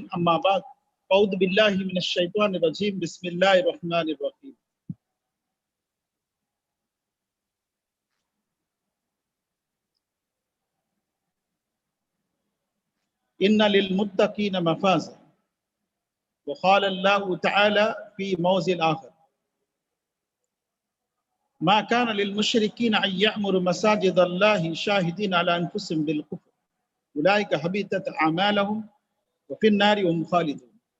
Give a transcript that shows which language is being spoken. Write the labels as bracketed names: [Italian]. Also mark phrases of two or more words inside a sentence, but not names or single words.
[Arabic] أما بعد. أعوذ بالله من الشيطان الرجيم. بسم الله الرحمن الرحيم. إن للمتقين مفازا وقال الله تعالى في موضع آخر ما كان للمشركين أن يعمروا مساجد الله شاهدين على أنفسهم بالكفر أولئك حبطت أعمالهم وفي النار هم خالدون